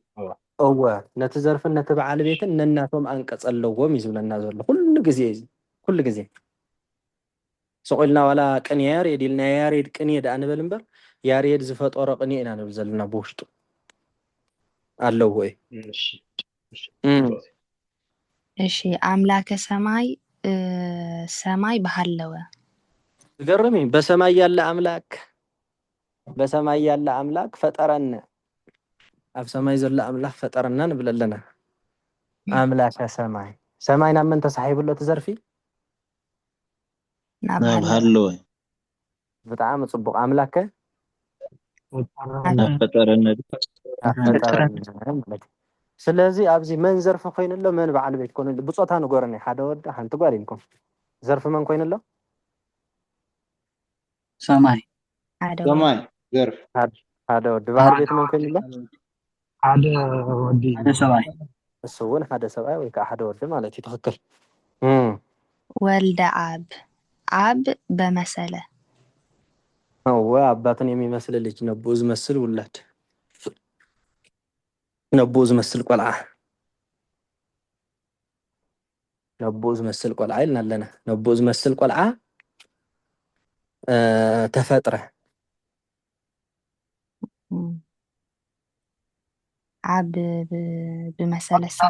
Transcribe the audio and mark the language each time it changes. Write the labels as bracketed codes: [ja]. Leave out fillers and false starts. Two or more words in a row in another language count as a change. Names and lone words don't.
[ti] እወ ነቲ ዘርፍን ነቲ በዓል ቤትን ነናቶም አንቀጽ ኣለዎም እዩ ዝብለና ዘሎ ኩሉ ግዜ ሰቆልና ዋላ ቅኔ ያሬድ ኢልና ያሬድ ቅኔ ዳኣ ንበል እምበር ያሬድ ዝፈጠሮ ቅኔ ኢና ንብል ዘለና ብውሽጡ ኣለዎ [gez] እሺ አምላከ ሰማይ በሃለወ [ti] ገርሚ [am] በሰማይ ያለ አምላክ ፈጠረና [ti] ኣብ ሰማይ ዘሎ አምላክ ፈጠረና ንብል ኣለና [gez] አምላከ ሰማይ [ti] ናብ መን ተሳሒብሎ ትዘርፊ ናብ ሃለወ ብጣዕሚ ጽቡቕ አምላከ ፈጠረና ስለዚ ኣብዚ መን ዘርፊ ኮይኑሎ መን በዓል ቤት ኮይኑሎ ብጾታ ንገረኒ ሓደ ወዲ ሓንቲ ጓል ኢልኩም ዘርፊ መን ኮይኑሎ ሰማይ ዘርፍ ሓደ ወዲ በዓል ቤት መን ኮይኑሎ ሓደ ወዲ ሰማይ እሱ እውን ሓደ ሰብኣይ ወይ ከዓ ሓደ ወዲ ማለት እዩ ትክክል [gez] ወልደ አብ በመሰለ [ti] هو [am] አባትን የሚመስል ልጅ [ti] ነቦ ዝመስል ውላድ ነቦ ዝመስል ቆልዓ ነቦ ዝመስል ቆልዓ ኢልና ኣለና ነቦ ዝመስል ቆልዓ ተፈጥረ [gez] ዓብ ብመሰለ